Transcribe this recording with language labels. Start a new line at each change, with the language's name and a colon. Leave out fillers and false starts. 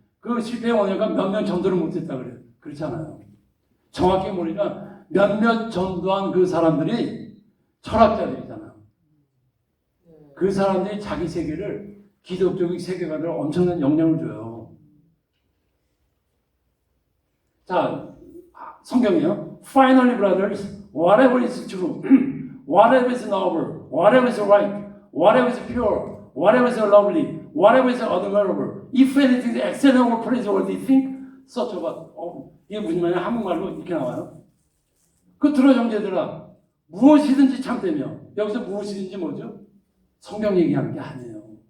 Korean: 그 실패의 원인가 몇 명 전도를 못했다 그래요. 그렇잖아요. 정확히 모르니까 몇몇 전도한 그 사람들이 철학자들이잖아요. 그 사람들이 자기 세계를 기독적인 세계관을 엄청난 영향을 줘요. 자, 성경이요.
English: Finally, brothers, whatever is true, whatever is noble, whatever is right, whatever is pure, whatever is lovely, whatever is admirable, if anything is excellent or praiseworthy, think such about.
Korean: 이게 무슨 말이냐? 한국말로 이렇게 나와요. 그 들어 형제들아, 무엇이든지 참되며. 여기서 무엇이든지 뭐죠? 성경 얘기하는 게 아니에요.